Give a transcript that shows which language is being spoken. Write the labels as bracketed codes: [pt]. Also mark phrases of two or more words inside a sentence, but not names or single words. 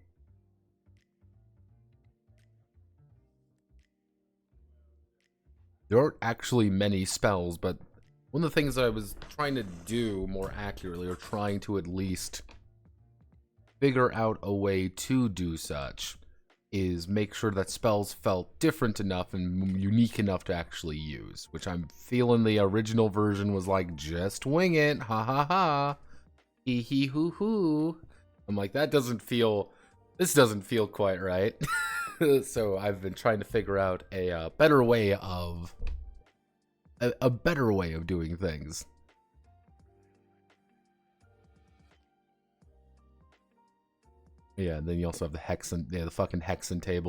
[en] There aren't actually many spells, but one of the things that I was trying to do more accurately, or trying to at least figure out a way to do such, is make sure that spells felt different enough and unique enough to actually use, which I'm feeling the original version was like, just wing it, ha ha ha, hee hee hoo hoo. I'm like, this doesn't feel quite right. So I've been trying to figure out a better way of doing things. Yeah, and then you also have the hexen, the fucking hexen table.